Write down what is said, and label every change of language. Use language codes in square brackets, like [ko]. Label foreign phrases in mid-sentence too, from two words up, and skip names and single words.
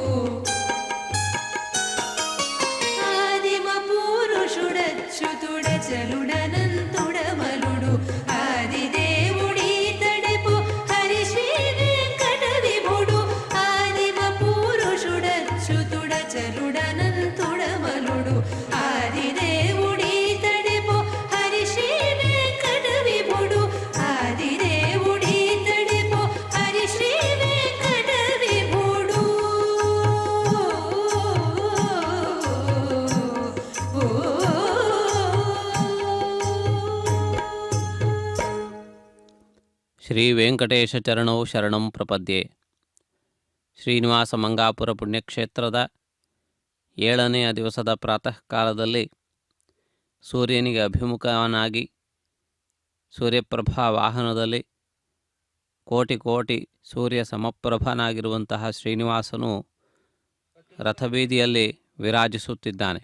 [te] ఆదిమ పురుషుడచ్యుతుడ చలుడనంతుడ బలుడు ఆదిదేవుడీతడెపో హరి శ్రీ వెంకట విభుడు ఆదిమ పురుషుడచ్యుతుడ చలుడనంతుడ బలుడు ఆదిదేవుడీతడెపో హరి శ్రీ వెంకట విభుడు ఆదిదేవుడీతడెపో హరి శ్రీ వెంకట విభుడు [sa] ಶ್ರೀ ವೆಂಕಟೇಶ ಚರಣೌ ಶರಣಂ ಪ್ರಪದ್ಯೆ. [kn] ಶ್ರೀನಿವಾಸ ಮಂಗಾಪುರ ಪುಣ್ಯಕ್ಷೇತ್ರದ 7ನೆಯ ದಿವಸದ ಪ್ರಾತಃ ಕಾಲದಲ್ಲಿ ಸೂರ್ಯನಿಗೆ ಅಭಿಮುಖನಾಗಿ ಸೂರ್ಯಪ್ರಭಾ ವಾಹನದಲ್ಲಿ ಕೋಟಿ ಕೋಟಿ ಸೂರ್ಯ ಸಮಪ್ರಭನಾಗಿರುವಂತಹ ಶ್ರೀನಿವಾಸನು ರಥಬೀದಿಯಲ್ಲಿ ವಿರಾಜಿಸುತ್ತಿದ್ದಾನೆ.